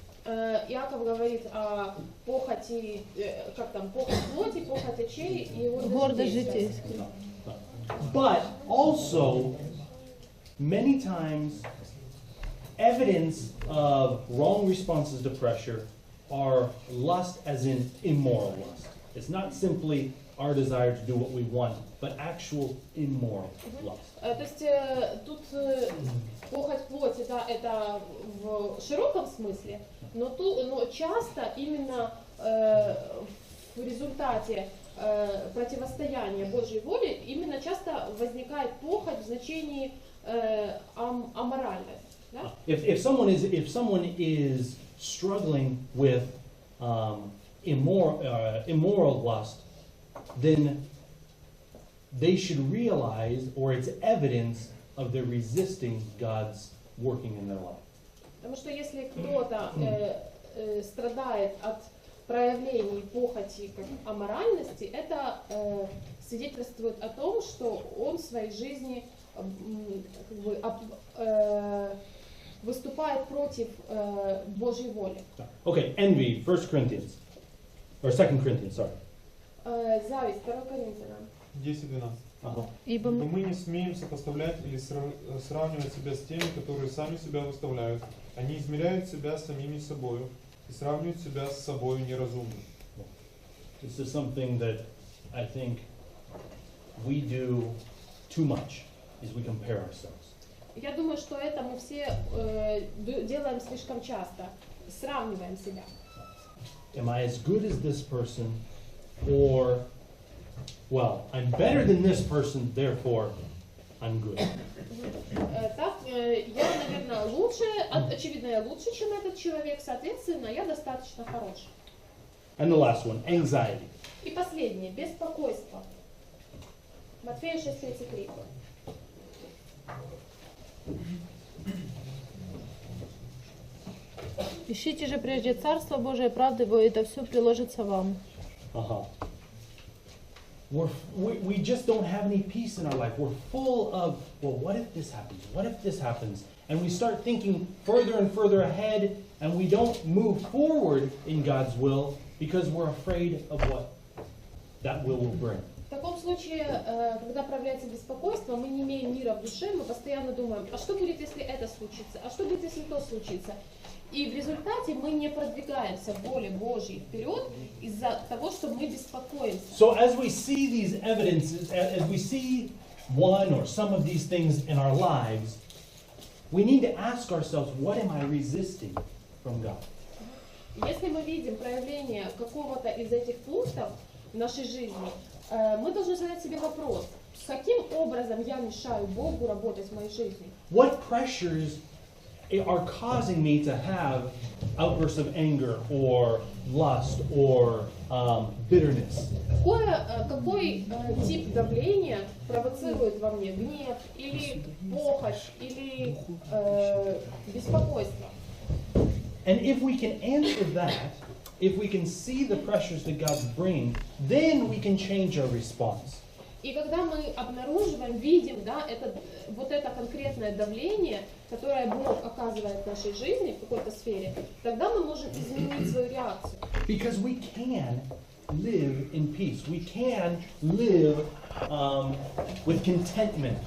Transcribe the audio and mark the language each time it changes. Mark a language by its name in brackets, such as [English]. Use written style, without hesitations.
[Russian] Иаков говорит о похоти, как там, похоть плоти, похоть очей и Гордость житейская. [English] But also, many times, evidence of wrong responses to pressure are lust as in immoral lust. It's not simply our desire to do what we want, but actual immoral lust. [Russian] То есть тут похоть плоти, да, это в широком смысле, но часто именно в результате противостояния Божьей воле именно часто возникает похоть в значении аморальность. Да? [English] If someone is struggling with immoral lust, then they should realize, or it's evidence of their resisting God's working in their life. [Russian] Потому что если кто-то страдает от проявлений похоти как аморальности, это свидетельствует о том, что он в своей жизни как бы, выступает против Божьей воли. [English] Okay, envy, 1 Corinthians, or 2 Corinthians, sorry. [Russian] Зависть, 2 Коринфянам. 10-12. Ибо Но мы не смеем сопоставлять или сравнивать себя с теми, которые сами себя выставляют. Они измеряют себя самими собою и сравнивают себя с собою неразумно. [English] This is something that I think we do too much, is we compare ourselves. [Russian] Я думаю, что это мы все делаем слишком часто, сравниваем себя. [English] Am I as good as this person? Or, well, I'm better than this person, therefore I'm good. [Russian] Так, я, наверное, лучше, очевидно, я лучше, чем этот человек, соответственно, я достаточно хорош. [English] And the last one, anxiety. [Russian] И последнее, беспокойство. Матфея 6:33. ищите же прежде Царство Божие, правды Его, и это все приложится вам. [English] We just don't have any peace in our life. We're full of, well, what if this happens? What if this happens? And we start thinking further and further ahead, and we don't move forward in God's will because we're afraid of what that will bring. [Russian] В таком случае, когда проявляется беспокойство, мы не имеем мира в душе, мы постоянно думаем, а что будет, если это случится? А что будет, если то случится? И в результате мы не продвигаемся в воле Божьей вперед из-за того, что мы беспокоимся. [English] So as we see these evidences, as we see one or some of these things in our lives, we need to ask ourselves, what am I resisting from God? [Russian] Если мы видим проявление какого-то из этих пунктов в нашей жизни, мы должны задать себе вопрос, каким образом я мешаю Богу работать в моей жизни? [English] What pressures are causing me to have outbursts of anger or lust or bitterness? [Russian] Какой тип давления провоцирует во мне гнев или похоть или беспокойство? [English] And if we can answer that, if we can see the pressures that God's bringing, then we can change our response. [Russian] И когда мы обнаруживаем, видим, да, вот это конкретное давление, которое Бог оказывает в нашей жизни, в какой-то сфере, тогда мы можем изменить свою реакцию. [English] Because we can live in peace. We can live with contentment.